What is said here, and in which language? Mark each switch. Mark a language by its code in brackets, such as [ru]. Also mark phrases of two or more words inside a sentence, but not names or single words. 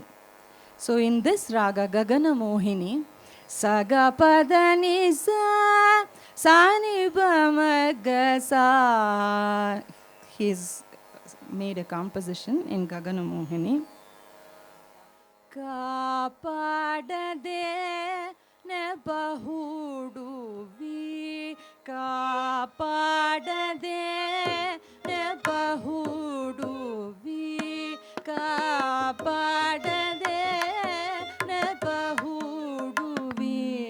[en] So in this raga, Gagana Mohini, Saga Padani Sa Sani Bamagasa, he's made a composition in Gagana Mohini. [kn] ಕಾಪಾಡದೆ ನೆಪಹುಡುವಿ ಕಾಪಾಡದೆ ನೆಪಹುಡುವಿ ಕಾಪಾಡದೆ ನೆಪಹುಡುವಿ